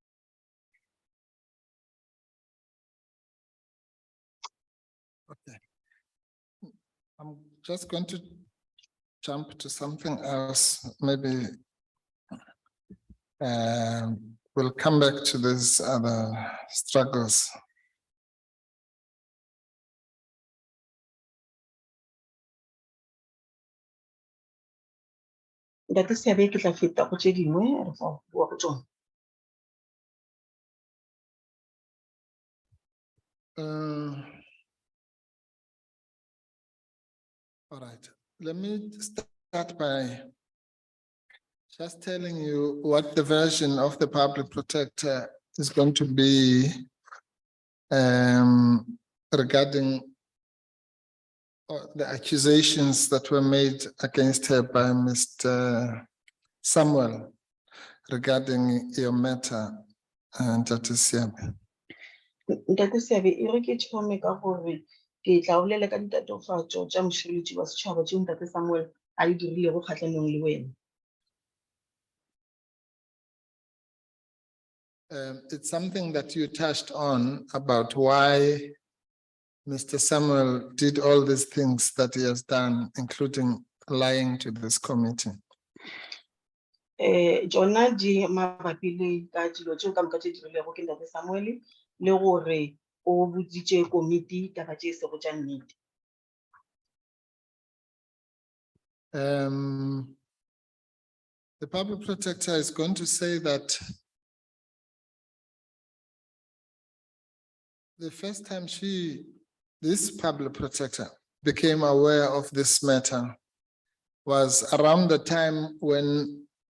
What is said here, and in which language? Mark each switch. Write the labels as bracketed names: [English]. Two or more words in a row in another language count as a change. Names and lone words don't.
[English] Okay. I'm just going to jump to something else. Maybe we'll come back to these other struggles. [Northern Sotho] Ntate Seabe ke tla feta go tse dingwe re tla bua go tsona. [English] All right, let me start by just telling you what the version of the public protector is going to be regarding the accusations that were made against her by Mr. Samuel regarding your matter, and Dr. Siabe. [Northern Sotho] Ntate Seabe e re ke thome ka gore ke tla o bolela ka ditatofatso tsa mošireletši wa setšhaba tšeo Ntate Samuel a di dirilego kgatlhanong le wena. [English] It's something that you touched on about why Mr. Samuel did all these things that he has done, including lying to this committee. [Northern Sotho] Jona di mabapi le ka dilo tšeo ka moka tše dirilego ke Ntate Samuel le gore o botsitše komiti taba tše sego tša nnete. [English] The public protector is going to say that the first time this public protector became aware of this matter was around the time when